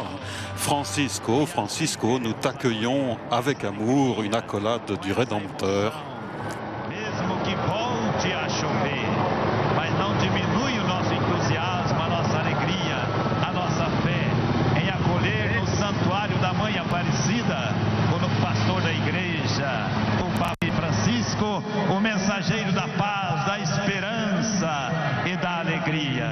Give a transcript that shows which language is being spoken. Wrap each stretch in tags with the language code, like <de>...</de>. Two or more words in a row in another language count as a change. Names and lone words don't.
<fr>Francisco, Francisco, nous t'accueillons avec amour, une accolade du Rédempteur.</fr> <pt>Mesmo que volte a chover, mas não diminui o nosso entusiasmo, a nossa alegria, a nossa fé em acolher no santuário da Mãe Aparecida, como pastor da igreja, o Papa Francisco, o mensageiro da paz, da esperança e da alegria.</pt>